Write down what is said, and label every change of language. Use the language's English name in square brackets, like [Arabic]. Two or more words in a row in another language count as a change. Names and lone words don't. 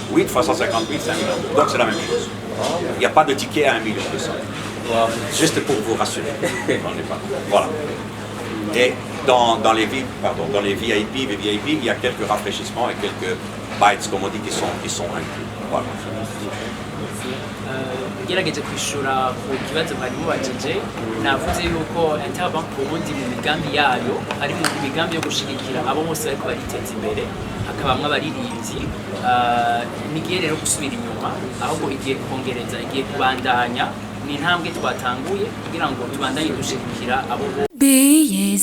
[French] 8 fois 150 000, c'est 1 million. Donc c'est la même chose. Il n'y a pas de ticket à 1 200 000. Juste pour vous rassurer. Voilà. Et dans les VIP, il y a quelques rafraîchissements et quelques bites, comme on dit, qui sont inclus. Voilà. [Rundi] Gerageje kwishura ku kibazo bari mubajije navuze yuko Interbank Burundi mu migambi yayo ari mu migambi yo gushigikira abo bose bariko bariteza imbere hakabamwe abaririmbyi nigiye rero gusubira inyuma ahubwo igiye kongereza igiye kubandanya ni intambwe twatanguye kugira ngo tubandanye dushigikira abo